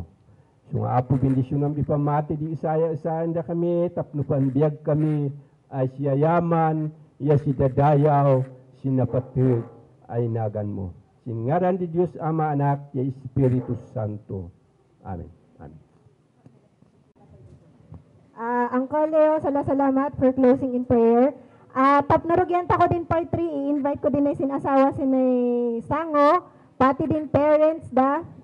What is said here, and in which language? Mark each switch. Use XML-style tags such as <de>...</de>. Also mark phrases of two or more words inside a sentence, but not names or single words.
<kne>So nga apo bendisyonam di pamati di isaan da kami tapno panbiag kami ay siyayaman iya si dadayaw sinapatid ay nagan mo. Singaran di Diyos Ama, Anak, ya Espiritu Santo. Amen. Amen.</kne> <en>Uncle Leo, salamat for closing in prayer.</en> <kne>Papnarugyan ta ko din part 3, i-invite ko din ay sinasawa sinay Sango, pati din parents da.</kne>